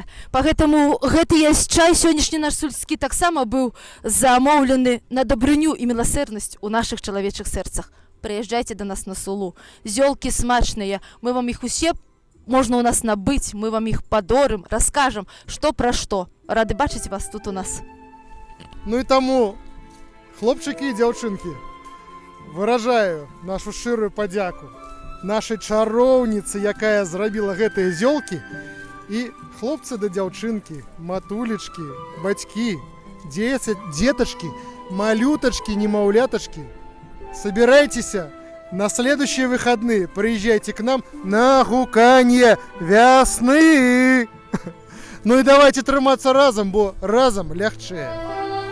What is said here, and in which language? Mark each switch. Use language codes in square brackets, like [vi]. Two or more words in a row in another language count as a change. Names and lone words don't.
[be] Пагэтаму гэты чай сённяшні наш сульскі таксама быў замоўлены на дабрыню і міласэрнасць у нашых чалавечых сэрцах. Прыязджайце да нас на Сулу. Зёлкі смачныя. Мы вам іх усе можна у нас набыць, мы вам іх падорым, раскажам, што пра што. Рады бачыць вас тут у нас. Ну і тому, хлопчики і дзяўчынкі, выражаю нашу шчырую падзяку нашай чароўніцы, якая зрабіла гэтыя зёлкі, і хлопцы да дзяўчынкі, матулечкі, бацькі, деточки, малюточки, немаўляточки, [ru] собирайтеся на следующие выходные, приезжайте к нам на гуканье [be] вясны. Ну и давайте трымацца разом, бо разом лягчэй.